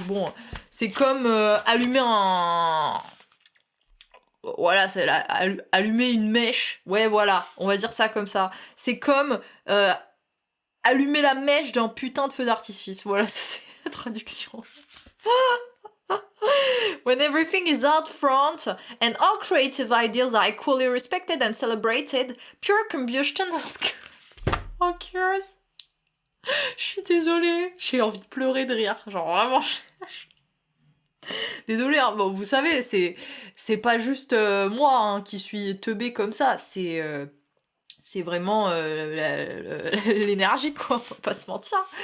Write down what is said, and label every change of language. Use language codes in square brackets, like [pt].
[fr] Bon, c'est comme allumer un. Voilà, c'est allumer une mèche. Ouais, voilà, on va dire ça comme ça. C'est comme allumer la mèche d'un putain de feu d'artifice. Voilà, c'est la traduction. [en] When everything is out front and all creative ideas are equally respected and celebrated, pure combustion occurs. [fr] Je suis désolée, j'ai envie de pleurer de rire, genre vraiment. Désolée, hein. Bon, vous savez, c'est pas juste moi hein, qui suis teubée comme ça, c'est vraiment l'énergie, quoi, faut pas se mentir.